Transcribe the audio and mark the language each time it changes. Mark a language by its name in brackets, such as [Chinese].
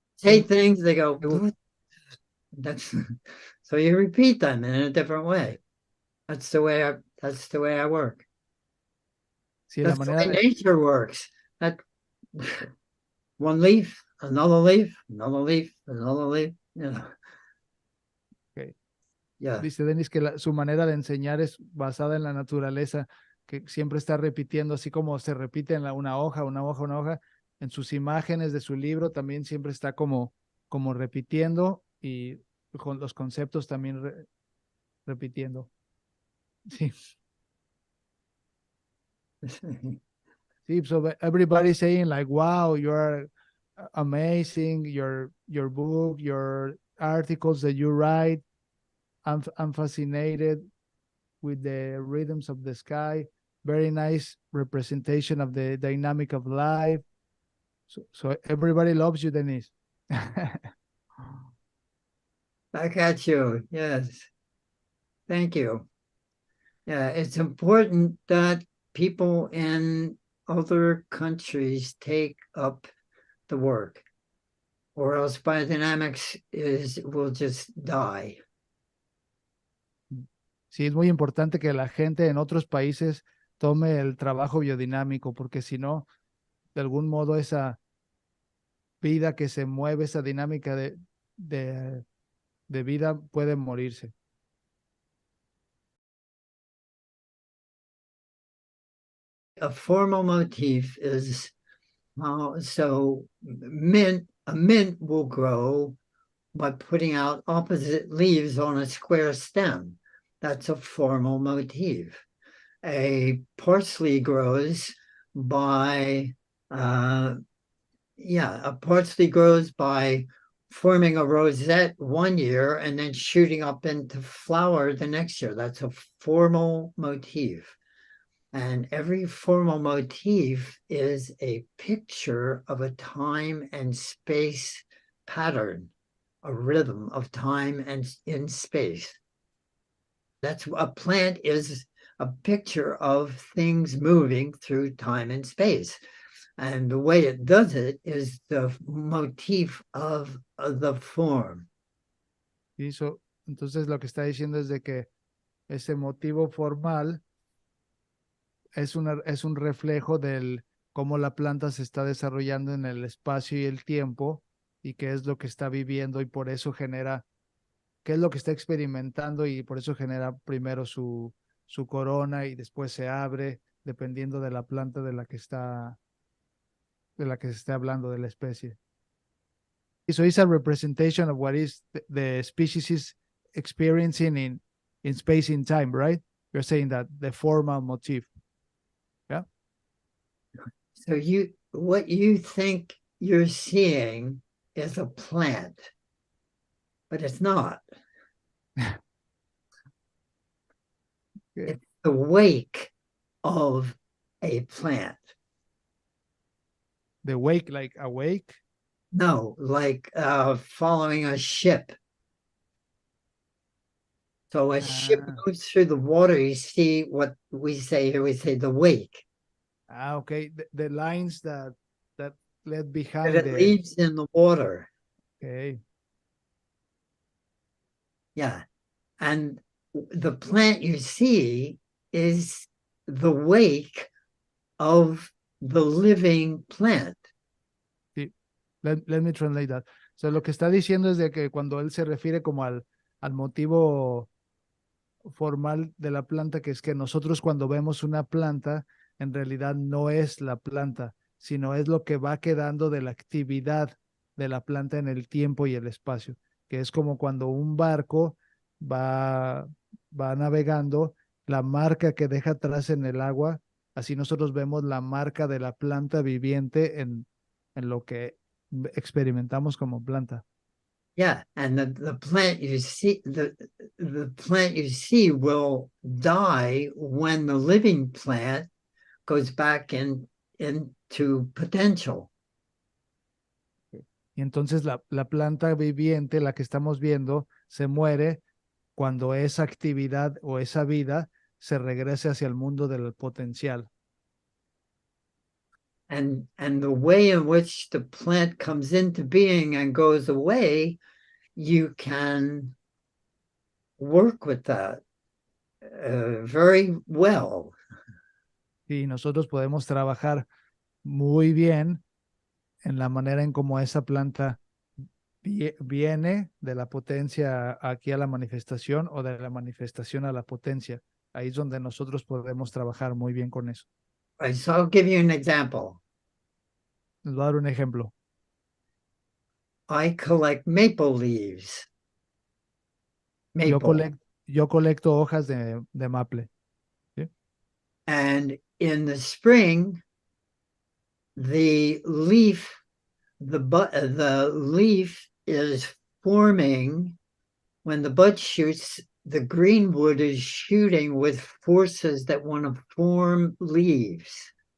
[English] say things, they go, that's so you repeat them in a different way. That's the way I work. [Spanish] sí, la [English] That's the way [Spanish] manera, [English] nature works. That one leaf, another leaf, another leaf, another leaf. okay. Yeah. [Spanish] Dice Denis que su manera de enseñar es basada en la naturaleza, que siempre está repitiendo, así como se repite en una hoja, una hoja, una hoja, en sus imágenes de su libro también siempre está como repitiendo y con los conceptos también repitiendo. Sí, sí, [English] so everybody's saying like, wow, you're amazing, your book, your articles that you write. I'm fascinated with the rhythms of the sky. Very nice representation of the dynamic of life. So everybody loves you, Denise. Back at you. Yes. Thank you. Yeah, it's important that people in other countries take up the work, or else biodynamics will just die. [Spanish] Sí, es muy importante que la gente en otros países tome el trabajo biodinámico, porque si no, de algún modo esa vida que se mueve, esa dinámica de, de vida puede morirse. [English] A formal motif is so a mint will grow by putting out opposite leaves on a square stem. That's a formal motif. A parsley grows by a parsley grows by forming a rosette one year and then shooting up into flower the next year. That's a formal motif. And every formal motif is a picture of a time and space pattern, a rhythm of time and in space. That's a plant is a picture of things moving through time and space. And the way it does it is the motif of the form. [Spanish] Y entonces lo que está diciendo es de que ese motivo formal es un reflejo del cómo la planta se está desarrollando en el espacio y el tiempo y qué es lo que está viviendo y por eso genera, qué es lo que está experimentando y por eso genera primero su corona y después se abre dependiendo de la planta de la que se esté hablando, de la especie. [English] So it's a representation of what is the species is experiencing in space and time, right? You're saying that the formal motif. Yeah. So what you think you're seeing is a plant, but it's not. Okay. It's the wake of a plant. The wake, like awake. No, like following a ship. So a ship Ah, moves through the water, you see what we say here, we say the wake. okay. The lines that left But behind it the. leaves in the water. Okay. Yeah. And the plant you see is the wake of the living plant. Sí. Let me translate that. [Spanish] So lo que está diciendo es de que cuando él se refiere como al motivo formal de la planta, que es que nosotros cuando vemos una planta, en realidad no es la planta, sino es lo que va quedando de la actividad de la planta en el tiempo y el espacio, que es como cuando un barco va, va navegando, la marca que deja atrás en el agua, así nosotros vemos la marca de la planta viviente en lo que experimentamos como planta. Yeah, and the plant you see the plant you see will die when the living plant goes back into potential. Y entonces la planta viviente, la que estamos viendo, se muere cuando esa actividad o esa vida se regrese hacia el mundo del potencial. And the way in which the plant comes into being and goes away, you can work with that very well. Y nosotros podemos trabajar muy bien en la manera en cómo esa planta viene de la potencia aquí a la manifestación o de la manifestación a la potencia. Ahí es donde nosotros podemos trabajar muy bien con eso. [English] Right, so I'll give you an example. [Spanish] Les voy a dar un ejemplo. [English] I collect maple leaves. [Spanish] Yo, [English] Maple. [Spanish] yo colecto hojas de maple. ¿Sí? [English] And in the spring, the leaf, the leaf is forming when the bud shoots, the green wood is shooting with forces that want to form leaves.